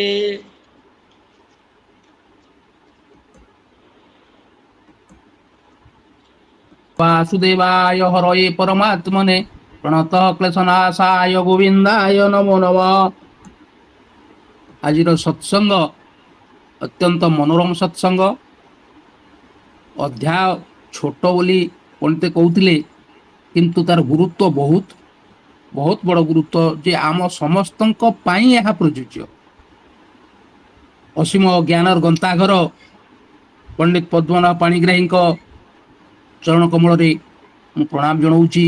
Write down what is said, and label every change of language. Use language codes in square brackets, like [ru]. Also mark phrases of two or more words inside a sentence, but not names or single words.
[sa] वासुदेवाय हरये परमात्मने प्रणतः क्लेशनाशाय गोविंदाय नमो नमः। [or] ଆଜିର ସତ୍ସଙ୍ଗ ଅତ୍ୟନ୍ତ ମନୋରମ ସତ୍ସଙ୍ଗ। ଅଧ୍ୟାୟ ଛୋଟ ବୋଲି ପଣ୍ଡିତ କହୁଥିଲେ, କିନ୍ତୁ ତାର ଗୁରୁତ୍ୱ ବହୁତ ବହୁତ ବଡ଼ ଗୁରୁତ୍ୱ, ଯେ ଆମ ସମସ୍ତଙ୍କ ପାଇଁ ଏହା ପ୍ରଯୁଜ୍ୟ। ଅସୀମ ଜ୍ଞାନର ଗନ୍ତାଘର ପଣ୍ଡିତ ପଦ୍ମନାଭ ପାଣିଗ୍ରାହୀଙ୍କ ଚରଣ କମଳରେ ମୁଁ ପ୍ରଣାମ ଜଣାଉଛି।